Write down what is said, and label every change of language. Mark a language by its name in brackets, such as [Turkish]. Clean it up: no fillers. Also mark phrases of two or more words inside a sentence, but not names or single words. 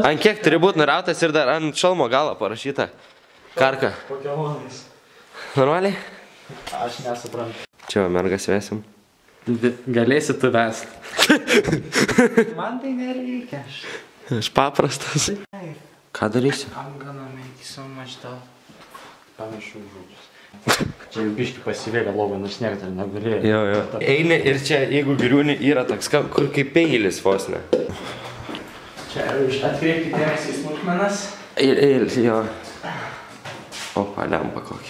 [Lithuanian] Ant kiek turi būt nurautas ir dar ant šalmo galo parašyta. Karka. Pokemonais. Normaliai? Aš nesuprantu. Čia mergas vesim. Galėsi tu vest. Man tai nereikia. Aš paprastas. Ką darysi? [English] I'm gonna make so much stuff. [Lithuanian] Pamiršau žodžius. Čia jau biški pasivėlė lovą, nors niek dar negalėjo. Jo. Eini ir čia, jeigu griūni, yra toks, kur kaip peilis vos ne. Čia atkreipkite dėmesį į smulkmenas. Jo. Opa, lempa kokia.